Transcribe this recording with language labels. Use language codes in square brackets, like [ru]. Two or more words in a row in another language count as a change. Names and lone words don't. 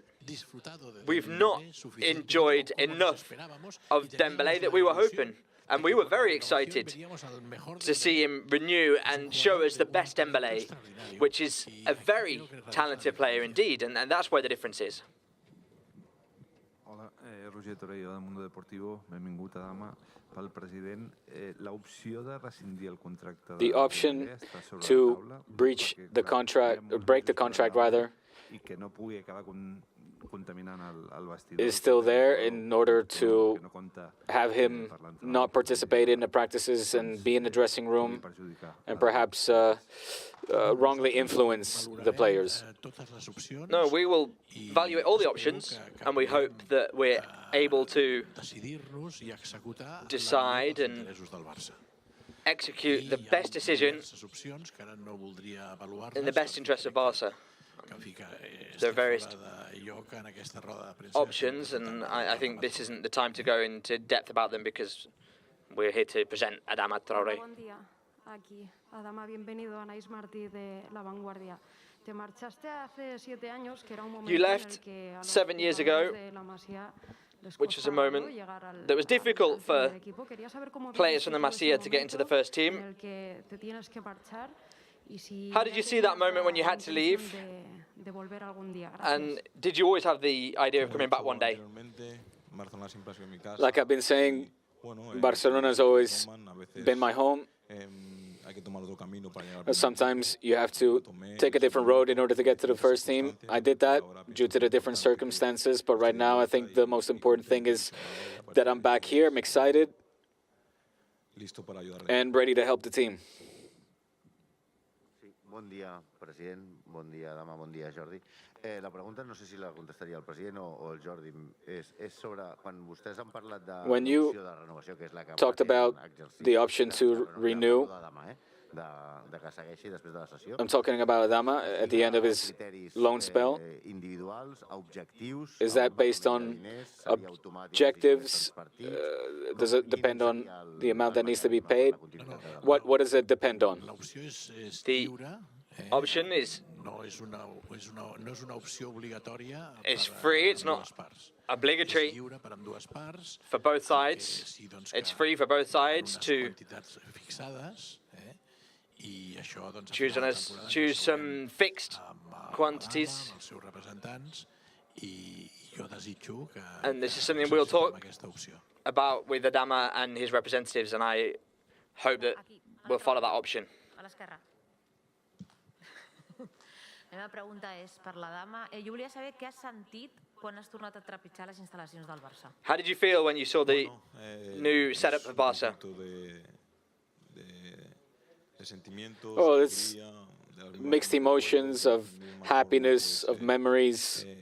[en] We've not enjoyed enough of Dembélé that we were hoping. And we were very excited to see him renew and show us the best Dembélé, which is a very talented player indeed, and that's where the difference is. [ca] Hola, Roger Torello del Mundo Deportivo, benvingut a Adama. Pel president, l'opció de rescindir el contracte [en] The option to breach the contract, or break the contract rather, [ca] i que no pugui acabar contaminant el vestidor [en] is still there in order to have him not participate in the practices and be in the dressing room and perhaps wrongly influence the players. No, we will evaluate all the options, and we hope that we're able to decide and execute the best decision in the best interest of Barca. There are various options, and I think this isn't the time to go into depth about them because we're here to present Adama Traoré. [es] Buen día, aquí. Adama, bienvenido. Anaís Martí de La Vanguardia. Te marchaste hace 7 años, que era un momento [en] You left 7 years ago which was a moment that was difficult for players from the Masia to get into the first team. How did you see that moment when you had to leave? And did you always have the idea of coming back one day? Like I've been saying, Barcelona has always been my home. Sometimes you have to take a different road in order to get to the first team. I did that due to the different circumstances, but right now I think the most important thing is that I'm back here. I'm excited and ready to help the team. [ca] Bon dia, president. Bon dia, Adama. Bon dia, Jordi. La pregunta no sé si la contestaria el president o el Jordi. És sobre quan vostès han parlat de l'opció de renovació, que és la que [en] talked about the option to renew. [ca] de que segueixi després de la sessió. [en] I'm talking about Adama at the end of his loan spell. [ca] Individuals, objectius. [en] Is that based on objectives? Does it depend on the amount that needs to be paid? What does it depend on? The option is [ca] no és una opció obligatòria. [en] It's free. It's not obligatory for both sides. It's free for both sides to choose some fixed quantities. And this is something we'll talk about with Adama and his representatives, and I hope that we'll follow that option. [ca] A l'esquerra. La meva pregunta és per la dama. Jo volia saber què has sentit quan has tornat a trepitjar les instal·lacions del Barça. [en] How did you feel when you saw the new setup for Barca? Oh, it's mixed emotions of happiness, of memories.